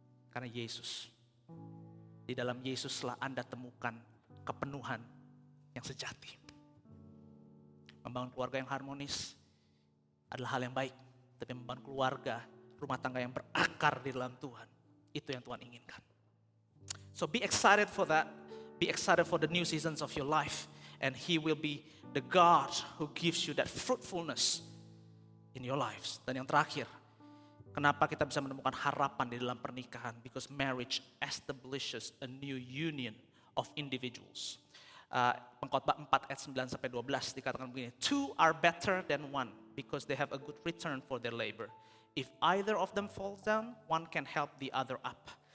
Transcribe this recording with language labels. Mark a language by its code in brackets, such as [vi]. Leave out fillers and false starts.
[id] Karena Yesus, di dalam Yesuslah Anda temukan kepenuhan yang sejati. Membangun keluarga yang harmonis adalah hal yang baik, tapi membangun keluarga, rumah tangga yang berakar di dalam Tuhan, itu yang Tuhan inginkan. [en] So be excited for that. Be excited for the new seasons of your life. And He will be the God who gives you that fruitfulness in your lives. [id] Dan yang terakhir, kenapa kita bisa menemukan harapan di dalam pernikahan? [en] Because marriage establishes a new union of individuals. [id] Pengkhotbah 4 ayat 9-12 dikatakan begini, [en] two are better than one because they have a good return for their labor. If either of them falls down, one can help the other up.